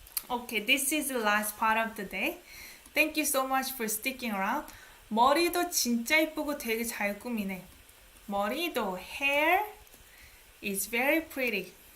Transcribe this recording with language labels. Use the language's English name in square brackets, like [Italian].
[English] Okay, this is the last part of the day. Thank you so much for sticking around. [Korean] 머리도 진짜 이쁘고 되게 잘 꾸미네. [English] 머리도 hair is very pretty.